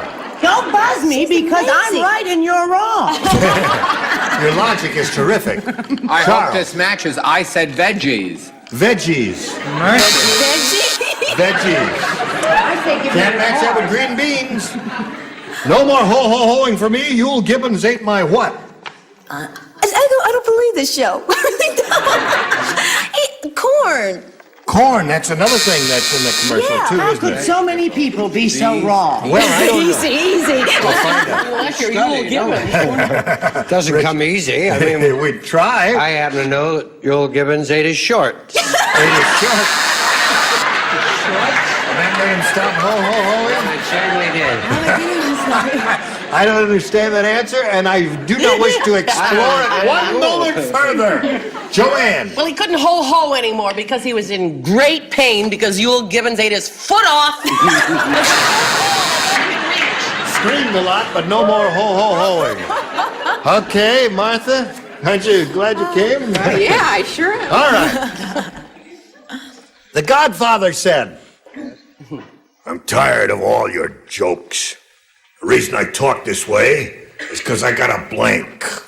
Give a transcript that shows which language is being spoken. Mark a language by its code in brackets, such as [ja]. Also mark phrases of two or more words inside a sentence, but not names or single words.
[en] Don't buzz me because I'm right and you're wrong. Your logic is terrific. I Charles. hope this matches. I said veggies. Veggies. Veggies. Can't match that with green beans. No more ho-ho-hoing for me. Yule Gibbons ate my what? I don't believe this show. I really don't. Corn. Corn. That's another thing that's in the commercial, too, How isn't could it? so many people be so wrong? Well, I don't know. Easy. We'll find out. Doesn't come easy. I mean, we'd try. I happen to know that Yule Gibbons ate his shorts. Ate his shorts. That made him stop ho-ho-hoing? It certainly did. I don't understand that answer, and I do not wish to explore it one moment further. Joanne. Well, he couldn't ho-ho anymore because he was in great pain because Yule Gibbons ate his foot off. Screamed a lot, but no more ho-ho-hoing. Okay, Martha, aren't you glad you came? Yeah, I sure am. All right. The Godfather said, "I'm tired of all your jokes. The reason I talk this way is because I got a blank."